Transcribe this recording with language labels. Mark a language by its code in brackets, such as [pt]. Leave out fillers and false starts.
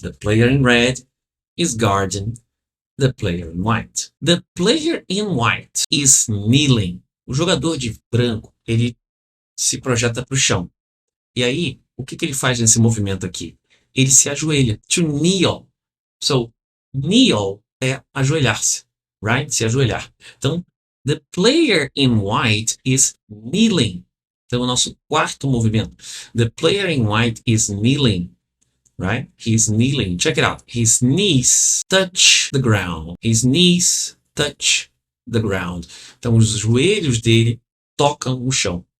[en] The player in red is guarding the player in white. The player in white is kneeling. [pt] O jogador de branco, ele se projeta para o chão. E aí, o que ele faz nesse movimento aqui? Ele se ajoelha. To kneel. So, kneel é ajoelhar-se. Right? Se ajoelhar. [en] Então, the player in white is kneeling. [pt] Então, o nosso quarto movimento. [en] The player in white is kneeling. Right? He's kneeling. Check it out. His knees touch the ground. His knees touch the ground. [pt] Então, os joelhos dele tocam o chão.